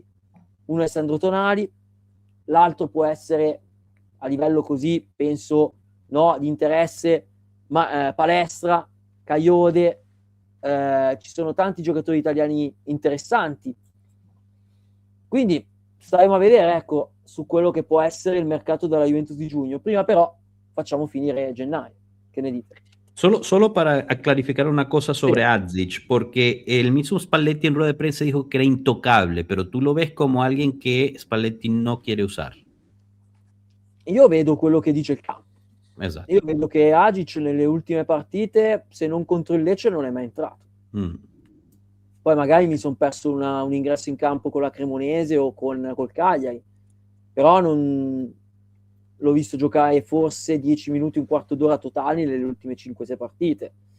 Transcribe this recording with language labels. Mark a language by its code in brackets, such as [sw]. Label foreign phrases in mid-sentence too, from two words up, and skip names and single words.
[it] Uno è Sandro Tonali, l'altro può essere, a livello così, penso, no, di interesse, ma Palestra, Caiode, ci sono tanti giocatori italiani interessanti. Quindi staremo a vedere, ecco, su quello che può essere il mercato della Juventus di giugno. Prima però facciamo finire gennaio. [es] ¿Qué me dices? Solo para clarificar una cosa sobre Sí. Adzic, porque el mismo Spalletti en rueda de prensa dijo que era intocable, pero tú lo ves como alguien que Spalletti no quiere usar. [it] Io vedo quello che dice il campo. Esatto. Io vedo che Agic nelle ultime partite, se non contro il Lecce, non è mai entrato. Poi magari mi sono perso un ingresso in campo con la Cremonese o col Cagliari, però non l'ho visto giocare forse 10 minuti, un quarto d'ora totali nelle ultime 5-6 partite.